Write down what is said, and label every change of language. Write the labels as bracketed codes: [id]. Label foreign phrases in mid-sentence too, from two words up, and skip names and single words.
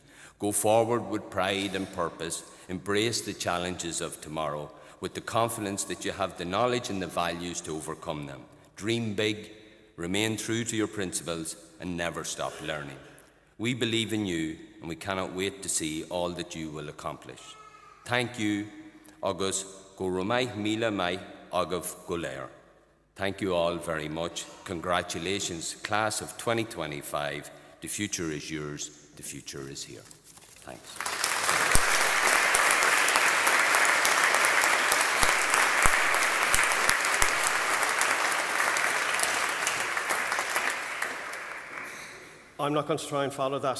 [en] Go forward with pride and purpose, embrace the challenges of tomorrow with the confidence that you have the knowledge and the values to overcome them. Dream big, remain true to your principles, and never stop learning. We believe in you, and we cannot wait to see all that you will accomplish. Thank you, [ga] agus go raibh míle mai agah go léir. [en] Thank you all very much. Congratulations, class of 2025. The future is yours. The future is here. Thanks. I'm not going to try and follow that.